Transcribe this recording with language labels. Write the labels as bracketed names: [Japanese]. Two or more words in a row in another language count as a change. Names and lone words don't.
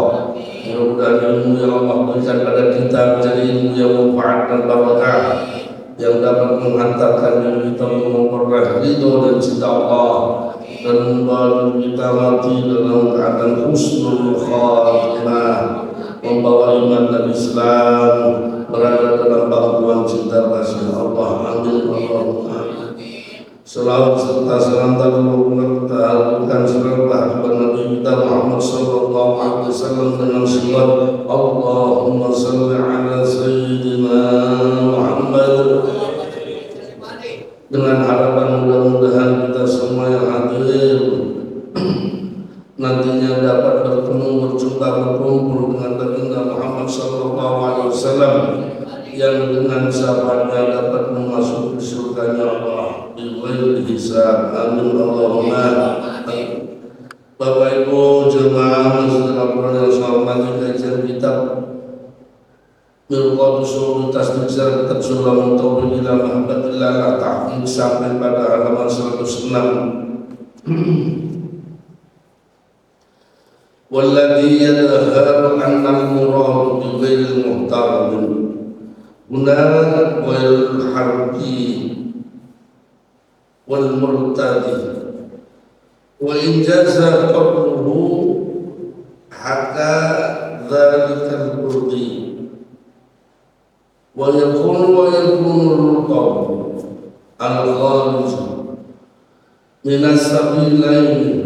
[Indonesian] Mudah-mudahan ilmu yang Allah berikan pada kita menjadi ilmu yang manfaat dan barakah, yang dapat menghantarkan diri kita memperoleh ridho dan cinta Allah, dan membawa kita mati dalam keadaan [Arabic] حسن الخاتمة, [Indonesian] membawa iman dan Islam berada dalam bangkuan cinta kasih Allah. [Arabic] آمين اللهم. [Indonesian] Selawat serta salam kita haturkan kepada Nabi kita Muhammad [Arabic] صلى الله عليه وسلم [Indonesian] dengan selawat [Arabic] اللهم صل على سيدنا محمد, [Indonesian] dengan harapan mudah-mudahan kita semua yang hadir nantinya dapat bertemu, berjumpa, berkumpul dengan baginda Muhammad [Arabic] صلى الله عليه وسلم [Indonesian] yang dengan sahabatnya dapat memasuki surganya Allah [Arabic] بغير حساب. آمين اللهم. [Indonesian] Bapak Ibu jemaah Masjidil Abrar yang saya hormati, kajian kitab Mirqatus Usul Tasdik Syarah Kitab Sulam Tauhid ila Mahabbatillah Tahqiq sampai pada halaman 106. [Arabic] والذي يظهر أن المراد بغير المحترم هنا والحربي والمرتد وإن جاز قبله كذلك البرد ويكون القول الخارج من السبيلين